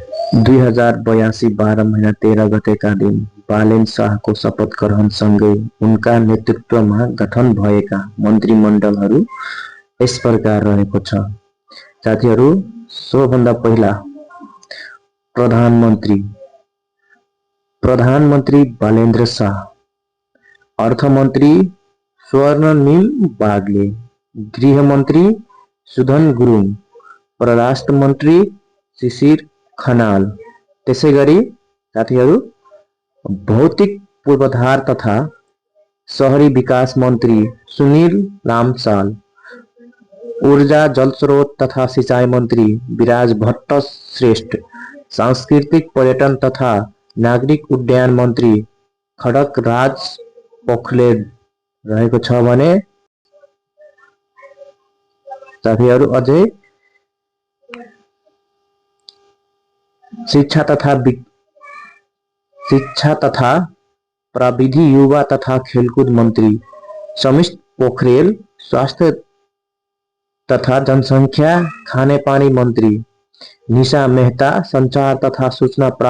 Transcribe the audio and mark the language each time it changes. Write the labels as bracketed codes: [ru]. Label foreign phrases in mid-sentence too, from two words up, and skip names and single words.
[ne] 2082 12 महिना 13 गतेका दिन बालेन शाहको शपथ ग्रहण सँगै उनका नेतृत्वमा गठन भएका मन्त्रीमण्डलहरू यस प्रकार रहेको छ। साथीहरू, सोभन्दा पहिला प्रधानमन्त्री बालेन्द्र शाह, अर्थमन्त्री स्वर्णनिल बागले, गृहमन्त्री सुधन गुरुङ, परराष्ट्र मन्त्री शिशिर खनाल, त्यसैगरी साथीहरू भौतिक पूर्वाधार तथा शहरी विकास मन्त्री सुनिल लामसाल, ऊर्जा जलस्रोत तथा सिंचाई मन्त्री विराज भट्ट श्रेष्ठ, सांस्कृतिक पर्यटन तथा नागरिक उड्डयन मन्त्री खड्ग राज पोखरेल रहेको छ भने साथीहरू अझै शिक्षा तथा प्रविधि युवा तथा खेलकूद मन्त्री समित पोखरेल, स्वास्थ्य तथा जनसंख्या खानेपानी मन्त्री निशा मेहता, संचार तथा सूचना